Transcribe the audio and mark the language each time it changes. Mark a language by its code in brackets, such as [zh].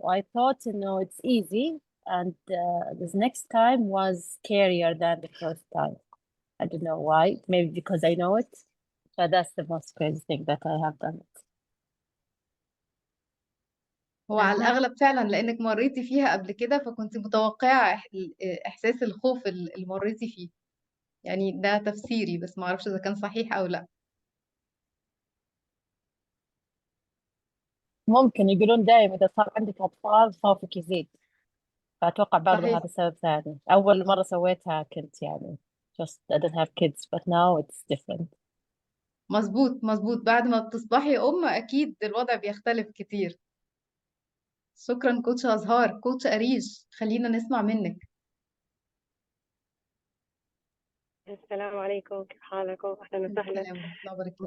[en] I thought إنه it's easy and this next time was scarier than the first time. I don't know why. Maybe because I know it. But that's the most crazy thing that I have done. [ar] هو على الأغلب فعلا لأنك مريتي فيها قبل كده، فكنت متوقعة إحساس الخوف اللي مريتي فيه. يعني ده تفسيري، بس ما أعرفش إذا كان صحيح أو لا. ممكن يقولون دائما إذا صار عندك أطفال خوفك يزيد. فأتوقع برضه صحيح. هذا سبب ثاني. أول مرة سويتها كنت يعني [en] just I don't have kids but now it's different. [ar] مظبوط. بعد ما بتصبحي أم أكيد الوضع بيختلف كتير. شكرا كوتش أزهار. كوتش أريج، خلينا نسمع منك. السلام عليكم، كيف حالكم؟ أهلا وسهلا. السلام عليكم.